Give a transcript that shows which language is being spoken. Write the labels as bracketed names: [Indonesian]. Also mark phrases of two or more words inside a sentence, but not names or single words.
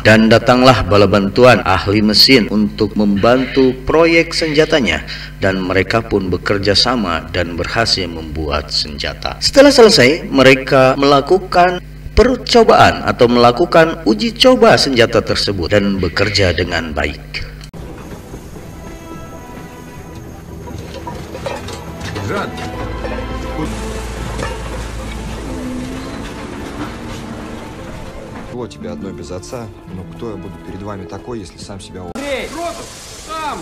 [Indonesian] Dan datanglah bala bantuan ahli mesin untuk membantu proyek senjatanya, dan mereka pun bekerja sama dan berhasil membuat senjata. Setelah selesai, mereka melakukan percobaan atau melakukan uji coba senjata tersebut dan bekerja dengan baik. [Russian] Жан! Вот тебе одной без отца, но кто я буду перед вами такой, если сам себя... Андрей! Роту! Саму!